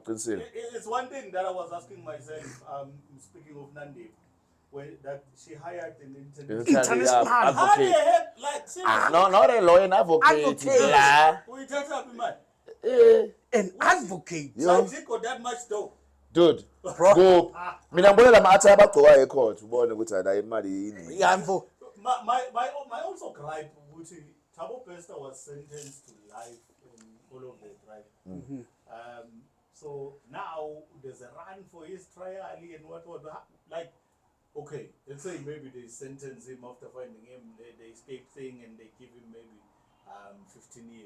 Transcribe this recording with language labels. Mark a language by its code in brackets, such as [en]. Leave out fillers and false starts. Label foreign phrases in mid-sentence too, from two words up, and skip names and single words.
[en] It's one thing that I was asking myself, speaking of Nandi, that she hired an international advocate. Like, seriously? No, not a lawyer, an advocate. We just have man. An advocate. So she got that much dough. Dude, go. [zu] Mina mbona la maatha abagcoka ecourt ubone ukuthi ala imali yini. Yambo. [en] My also gripe ukuthi Thabo Bester was sentenced to life and all of that, right? So now there's a run for his trial and what like, okay, let's say maybe they sentence him after finding him, they escape thing and they give him maybe 15 years.